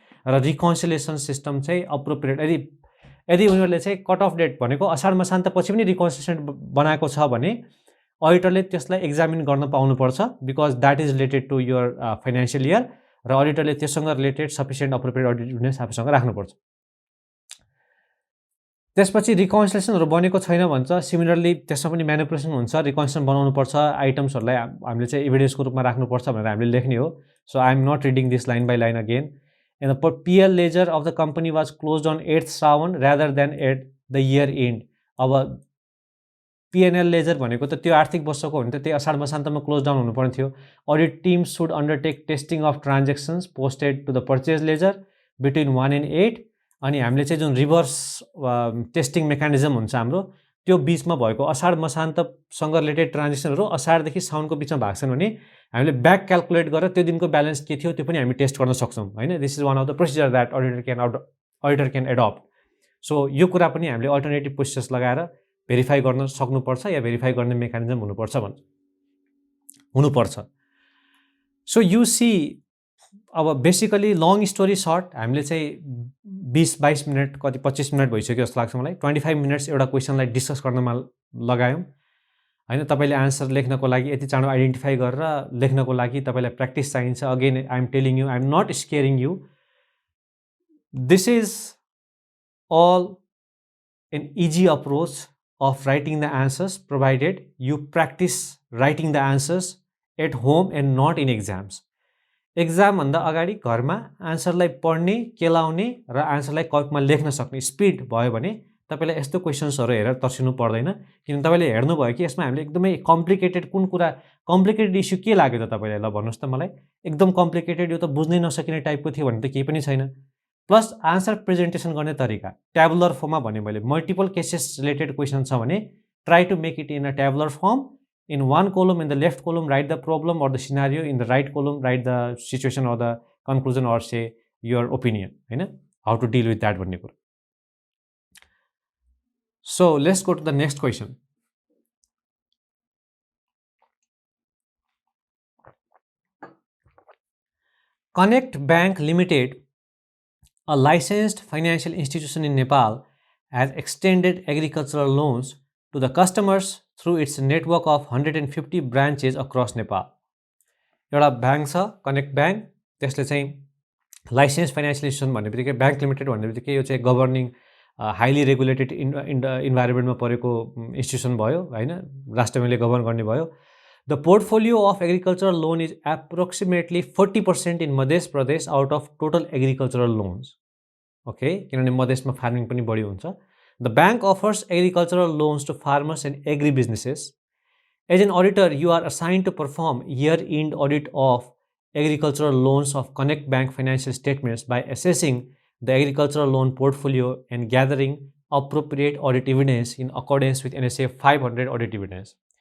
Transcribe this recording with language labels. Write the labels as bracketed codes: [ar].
[ne] र reconciliation system चाहिँ appropriate यदि उनीहरूले चाहिँ कट अफ डेट भनेको असार मसान्तपछि पनि रिकन्सिलेसन बनाएको छ भने अडिटरले त्यसलाई एक्जामिन गर्न पाउनुपर्छ, [en] because that is related to your financial year [ne] र अडिटरले त्यससँग related sufficient appropriate audit evidence आफूसँग राख्नुपर्छ। त्यसपछि रिकन्सिलेसनहरू बनेको छैन भन्छ, सिमिलरली त्यसमा पनि म्यानिपुलेसन हुन्छ, रिकन्सिलेसन बनाउनुपर्छ, आइटम्सहरूलाई हामीले चाहिँ एभिडेन्सको रूपमा राख्नुपर्छ भनेर हामीले लेख्ने हो। [en] So I am not reading this line by line again. And the PL ledger of the company was close on 8 Shrawan rather than at the year end. [ne] अब PNL लेजर भनेको त त्यो आर्थिक वर्षको हो भने त त्यही असार मसान्तमा क्लोज डाउन हुनुपर्ने थियो। [en] Audit team should undertake testing of transactions posted to the purchase ledger between 1 and 8। [ne] अनि हामीले चाहिँ जुन रिभर्स टेस्टिङ मेकानिजम हुन्छ हाम्रो, त्यो बिचमा भएको असार मसान्तसँग रिलेटेड ट्रान्जेक्सनहरू असारदेखि साउनको बिचमा भएको छन् भने हामीले ब्याक क्यालकुलेट गरेर त्यो दिनको ब्यालेन्स के थियो त्यो पनि हामी टेस्ट गर्न सक्छौँ होइन। [en] This is one of the procedure that auditor can adapt. [ne] So यो कुरा पनि हामीले अल्टरनेटिभ प्रोसेस लगाएर भेरिफाई गर्न सक्नुपर्छ या भेरिफाई गर्ने मेकानिजम हुनुपर्छ। सो यु सी, अब बेसिकली [en] long story short [ne] हामीले चाहिँ 20-22 मिनट कति 25 मिनट भइसक्यो जस्तो लाग्छ मलाई। 25 मिनट्स एउटा क्वेसनलाई डिस्कस गर्नमा लगायौँ होइन। तपाईँले आन्सर लेख्नको लागि यति चाँडो आइडेन्टिफाई गरेर लेख्नको लागि तपाईँलाई प्र्याक्टिस चाहिन्छ। [en] Again I am telling you, I am not scaring you, this is all an easy approach of writing the answers provided you practice writing the answers at home and not in exams. [ne] Exam भन्दा अगाडि घरमा आन्सरलाई पढ्ने, केलाउने र आन्सरलाई कपीमा लेख्न सक्ने speed भयो भने तपाईलाई यस्तो क्वेसन्सहरू हेरेर तर्सिनु पर्दैन। किन तपाईले हेर्नुभयो कि यसमा हामीले एकदमै कम्प्लिकेटेड कुन कुरा, कम्प्लिकेटेड इस्यु के लाग्यो त तपाईँलाई, ल भन्नुहोस् त मलाई। एकदम कम्प्लिकेटेड, यो त बुझ्नै नसकिने टाइपको थियो भने त केही पनि छैन। प्लस आन्सर प्रेजेन्टेसन गर्ने तरिका ट्याबुलर फर्ममा भने मैले मल्टिपल केसेस रिलेटेड क्वेसन छ भने [en] Try to make it in a tabular form. In one column, in the left column, write the problem or the scenario. In the right column, write the situation or the conclusion or say your opinion. How to deal with that one. So let's go to the next question. Connect Bank Limited, a licensed financial institution in Nepal, has extended agricultural loans to the customers through its network of 150 branches across Nepal. [ne] एउटा bank छ connect bank, त्यसले चाहिँ licence financial institution भन्ने बित्तिकै bank limited भन्ने बित्तिकै यो चाहिँ गभर्निङ हाइली रेगुलेटेड इन्भाइरोमेन्टमा परेको इन्स्टिट्युसन भयो होइन, राष्ट्रले गभर्न गर्ने भयो। [en] The portfolio of agricultural loan is approximately 40% in Madhya Pradesh out of total agricultural loans. [ne] Okay, किनभने मधेसमा फार्मिङ पनि बढी हुन्छ। [en] The bank offers agricultural loans to farmers and agribusinesses. As an auditor, you are assigned to perform year-end audit of agricultural loans of Connect Bank financial statements by assessing the agricultural loan portfolio and gathering appropriate audit evidence in accordance with NSA 500 audit evidence.